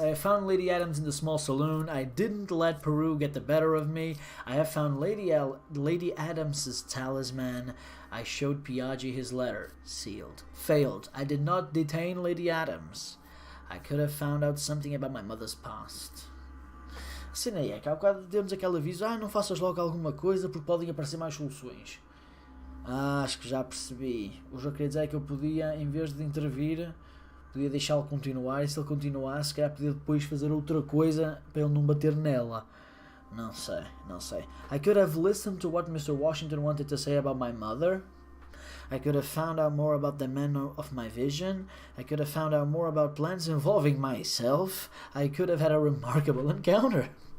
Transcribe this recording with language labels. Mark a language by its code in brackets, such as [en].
[en] I have found Lady Adams in the small saloon. I didn't let Peru get the better of me. I have found Lady Adams's talisman. I showed Piaggi his letter. Sealed. Failed. I did not detain Lady Adams. I could have found out something about my mother's past. [pt] A cena é que há bocado temos aquele aviso, não faças logo alguma coisa porque podem aparecer mais soluções. Acho que já percebi. O que eu queria dizer é que eu podia, em vez de intervir, podia deixá-lo continuar, e se ele continuasse, se calhar podia depois fazer outra coisa para ele não bater nela. Não sei. [en] I could have listened to what Mr. Washington wanted to say about my mother. I could have found out more about the man of my vision. I could have found out more about plans involving myself. I could have had a remarkable encounter.